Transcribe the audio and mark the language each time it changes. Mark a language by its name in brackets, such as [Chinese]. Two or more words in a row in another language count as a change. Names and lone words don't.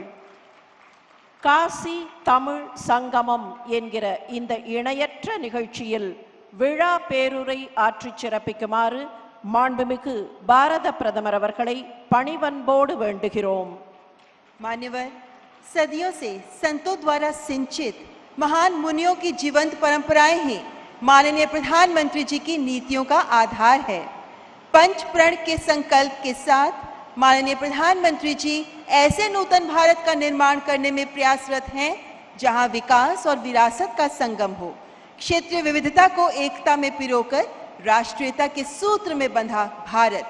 [Tamil] காசி தமிழ் சங்கமம் என்கிற இந்த இணையற்ற நிகழ்ச்சியில் விழா பேருரை ஆற்றி சிறப்பிக்குமாறு மாண்புமிகு பாரத பிரதமர் அவர்களை பணிவன்போடு வேண்டுகிறோம். [Hindi] मान्यवर, सदियों से संतों द्वारा सिंचित महान मुनियों की जीवंत परंपराएं ही माननीय प्रधानमंत्री जी की नीतियों का आधार है। पंच प्रण के संकल्प के साथ माननीय प्रधानमंत्री जी ऐसे नूतन भारत का निर्माण करने में प्रयासरत हैं जहां विकास और विरासत का संगम हो, क्षेत्रीय विविधता को एकता में पिरोकर राष्ट्रीयता के सूत्र में बंधा भारत।